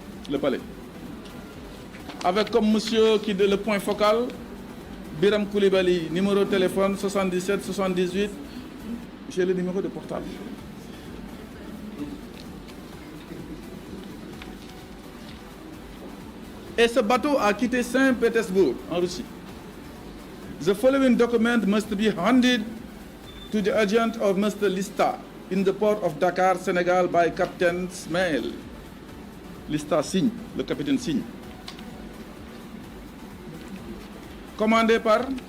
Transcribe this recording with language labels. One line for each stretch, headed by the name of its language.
French: Le palais. Avec comme monsieur qui est le point focal, Biram Koulibaly, numéro de téléphone 77 78. J'ai le numéro de portable. Et ce bateau a quitté Saint-Pétersbourg, en Russie.
English: The following document must be handed to the agent of Mr. Lista in the port of Dakar, Sénégal, by Captain Smail.
French: Lista signe, le capitaine signe. Commandé par